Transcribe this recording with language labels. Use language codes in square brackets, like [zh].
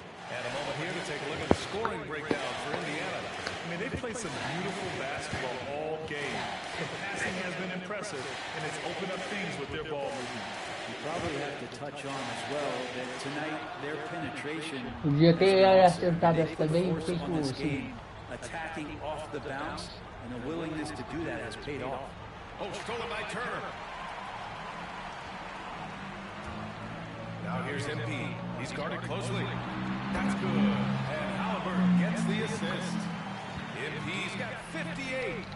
[en] And a moment here to take a look at the scoring breakdown for Indiana. I mean, they played some beautiful basketball all game. The passing has been impressive, and it's opened up things with their ball movement. You probably have to touch on as well that tonight their penetration. [pt] Podia ter acertado essa também, feito assim. [en] Attacking off the bounce, and the willingness to do that has paid off. Oh, stolen by Turner. Now here's MP. He's guarded closely. That's good. And Halliburton gets the assist. MP's got 58.